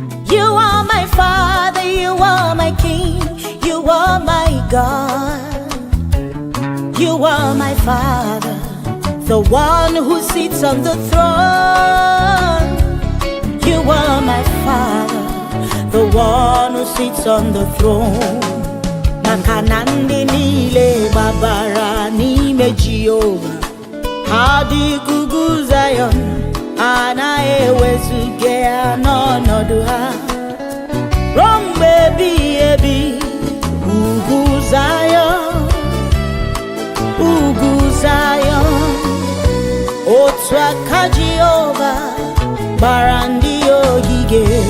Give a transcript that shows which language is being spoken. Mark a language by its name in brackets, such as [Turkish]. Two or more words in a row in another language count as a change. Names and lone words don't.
[English] You are my father, you are my king, you are my God. You are my father, the one who sits on the throne. You are my father, the one who sits on the throne. [Igbo] Maka na ndị niile gbabara n'ime Jehova, ha dị ka ugwu Zion, a na-ewezuga ya n'ọnọdụ ha. Ruo mgbe ebighị ebi, ugwu Zion, ugwu Zion, otu aka Jehova gbara ndị ogige.